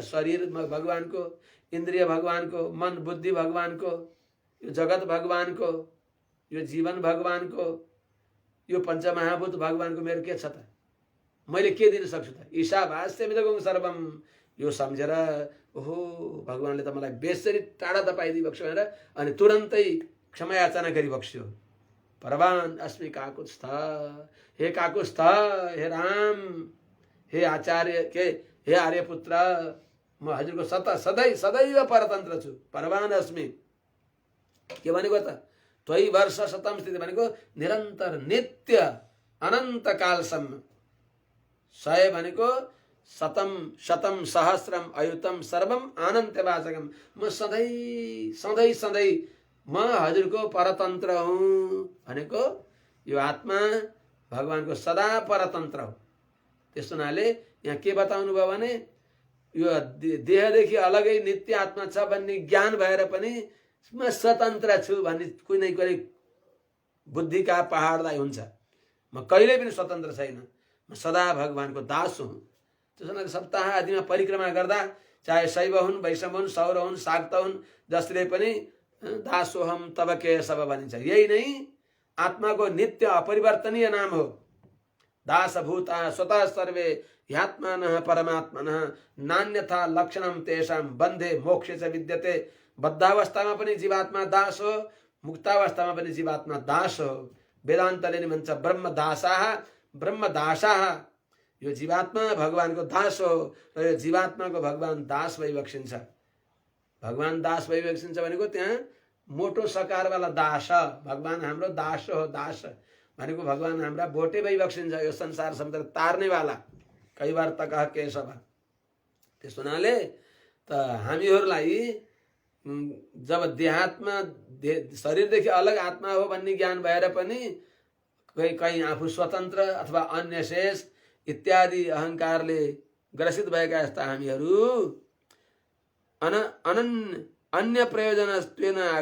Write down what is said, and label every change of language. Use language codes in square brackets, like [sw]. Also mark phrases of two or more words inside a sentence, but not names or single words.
[ne] शरीर भगवानको, इन्द्रिय भगवानको, मन बुद्धि भगवानको, यो जगत भगवानको, यो जीवन भगवानको, यो पञ्चमहाभूत भगवानको। मेरो के छ त? मैले के दिन सक्छु त? [sa] ईशावास्यमिदगुं सर्वम, [ne] यो सम्झेर ओहो भगवानले त मलाई बेसरी टाढा त पाइदिइबक्स्यो भनेर अनि तुरन्तै क्षमा याचना गरिबक्स्यो। [sa] परवान अस्मि काकुत्स्थ, [ne] हे काकुत्स्थ, हे राम, हे आचार्य के हे आर्यपुत्र, म हजुरको सदैव सदैव परतन्त्र छु। [sa] परवान अस्मि [ne] के भनेको त? [sa] त्वयि वर्ष शतम स्थिति [ne] भनेको निरन्तर नित्य अनन्त कालसम्म। [sa] 100 भनेको शतम शतम सहस्रम अयुतम सर्वम अनन्तवाचकम। [ne] म सधैँ सधैँ सधैँ म हजुरको परतन्त्र हुँ भनेको यो आत्मा भगवानको सदा परतन्त्र हो। त्यस हुनाले यहाँ के बताउनु भयो भने यो देहदेखि अलगै नित्य आत्मा छ भन्ने ज्ञान भएर पनि म स्वतन्त्र छु भन्ने कुनै न कुनै बुद्धिका पहाडलाई हुन्छ। म कहिल्यै पनि स्वतन्त्र छैन, म सदा भगवानको दास हुँ। त्यसो हुनाले सप्ताह आदिमा परिक्रमा गर्दा चाहे शैव हुन्, वैष्णव हुन्, सौर हुन्, शाक्त हुन्, जसले पनि [sa] दासोहम तब केशव [ne] भनिन्छ। यही नै आत्माको नित्य अपरिवर्तनीय नाम हो। [sa] दासभूता स्वतः सर्वे ह्यात्मानः परमात्मनः नान्यथा लक्षणम तेषां बन्धे मोक्षे च विद्यते। [ne] बद्धावस्थामा पनि जीवात्मा दास हो, मुक्तावस्थामा पनि जीवात्मा दास हो। वेदान्तले नि भन्छ [sa] ब्रह्मदासाः ब्रह्मदासाः। [ne] यो जीवात्मा भगवानको दास हो र यो जीवात्माको भगवान दास भइबक्सिन्छ। भगवान दास भइबक्सिन्छ भनेको त्यहाँ मोटो सकारवाला दास, भगवान हाम्रो दास हो। दास भनेको भगवान हाम्रा बोटे भइबक्सिन्छ, यो संसार समुद्र तार्नेवाला। [hi] कई बार त कह केशव। [ne] त्यस हुनाले त हामीहरूलाई जब देहात्मा शरीरदेखि अलग आत्मा हो भन्ने ज्ञान भएर पनि कहीं आफू स्वतन्त्र अथवा अन्य शेष इत्यादि अहङ्कारले ग्रसित भएका यस्ता हामीहरू अन्य प्रयोजनत्वेन